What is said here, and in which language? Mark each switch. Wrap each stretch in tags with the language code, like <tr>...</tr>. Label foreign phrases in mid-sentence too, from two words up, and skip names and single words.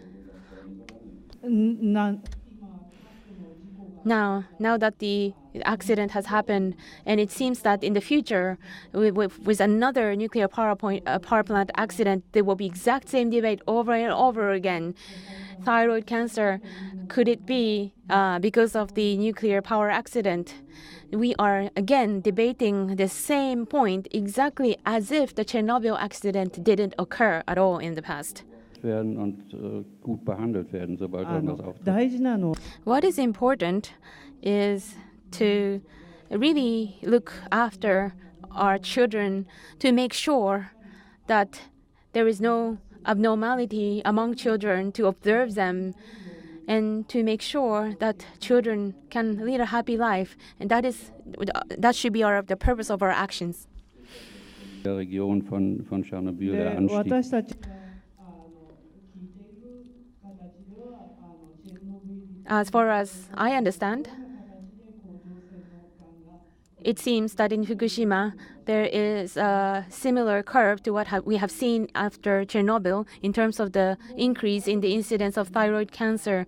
<en>Now that the accident has happened, and it seems that in the future, with another nuclear power plant accident, there will be exact same debate over and over again. Thyroid cancer, could it be because of the nuclear power accident? We are again debating the same point exactly as if the Chernobyl accident didn't occur at all in the past.</en> <de>gestoppt werden und gut behandelt werden, sobald irgendwas auftritt.</de> <ja>大事なの</ja> <en>What is important is to really look after our children to make sure that there is no abnormality among children, to observe them and to make sure that children can lead a happy life. And that should be the purpose of our actions.</en> <de>Der Region von Tschernobyl, der</de> <ja>で</ja> <de>Anstieg.</de> <ja>私たち</ja> <en>As far as I understand, it seems that in Fukushima there is a similar curve to what we have seen after Chernobyl in terms of the increase in the incidence of thyroid cancer.</en>